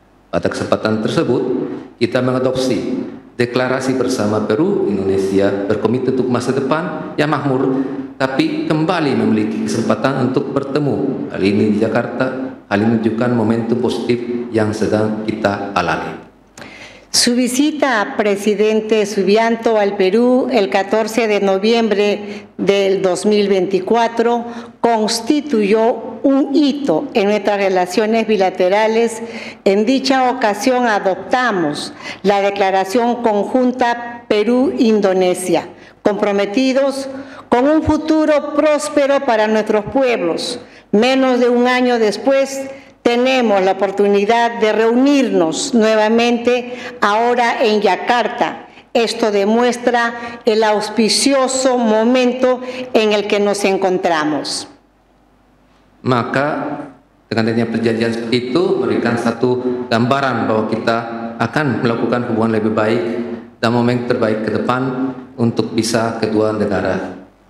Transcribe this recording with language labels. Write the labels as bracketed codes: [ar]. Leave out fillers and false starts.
[id] Pada kesempatan tersebut, kita mengadopsi deklarasi bersama Peru, Indonesia berkomitmen untuk masa depan yang makmur, tapi kembali memiliki kesempatan untuk bertemu. Kali ini di Jakarta, hal ini menunjukkan momentum positif yang sedang kita alami. [es] Su visita, presidente Subianto, al Perú el 14 de noviembre del 2024 constituyó un hito en nuestras relaciones bilaterales. En dicha ocasión adoptamos la Declaración Conjunta Perú-Indonesia, comprometidos con un futuro próspero para nuestros pueblos. Menos de un año después, tenemos la oportunidad de reunirnos nuevamente ahora en Yakarta. Esto demuestra el auspicioso momento en el que nos encontramos. [id] Maka dengan adanya perjanjian seperti itu memberikan satu gambaran bahwa kita akan melakukan hubungan lebih baik dan momen terbaik ke depan untuk bisa kedua negara.